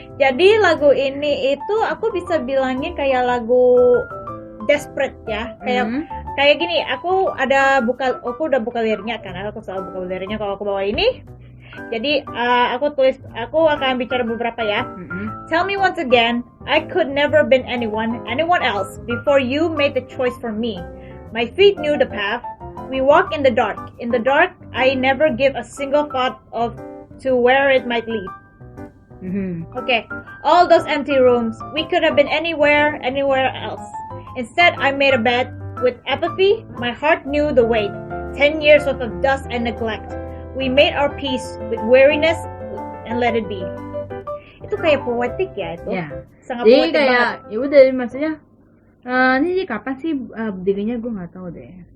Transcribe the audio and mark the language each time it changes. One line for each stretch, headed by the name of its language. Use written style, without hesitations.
Indonesian: Jadi lagu ini itu aku bisa bilangin kayak lagu desperate ya. Kayak gini, aku udah buka liriknya karena aku selalu buka liriknya kalau aku bawa ini. Jadi aku akan bicara beberapa ya.
English: Tell me once again, I could never been anyone else before you made the choice for me. My feet knew the path. We walk in the dark. In the dark, I never give a single thought to where it might lead. Okay, all those empty rooms. We could have been anywhere else. Instead, I made a bed. With apathy, my heart knew the weight. 10 years worth of dust and neglect. We made our peace with weariness and let it be.
Indonesian: Itu kayak poetik ya itu. Yeah. Sangat poetik banget. Ya udah maksudnya ini kapan sih berdirinya gue nggak tahu deh.